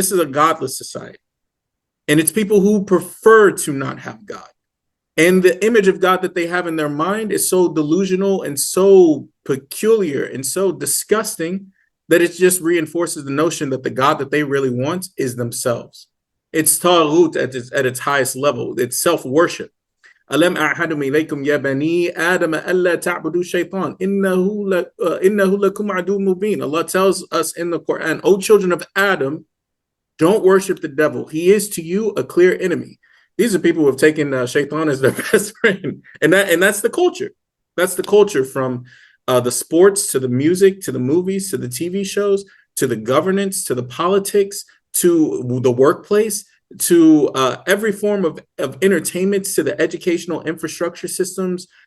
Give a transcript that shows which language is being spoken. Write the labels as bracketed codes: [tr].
[en] This is a godless society, and it's people who prefer to not have God, and the image of God that they have in their mind is so delusional and so peculiar and so disgusting that it just reinforces the notion that the God that they really want is themselves. It's taghut at its highest level. It's self-worship. [ar] ألم أعهدهم إليكم يا بني آدم ألا تعبدوا الشيطان إنه لكم عدو مبين. [en] Allah tells us in the Quran, O children of Adam, don't worship the devil. He is to you a clear enemy. These are people who have taken Shaitan as their best friend, and that's the culture. That's the culture, from the sports to the music to the movies to the TV shows to the governance to the politics to the workplace to every form of entertainment to the educational infrastructure systems.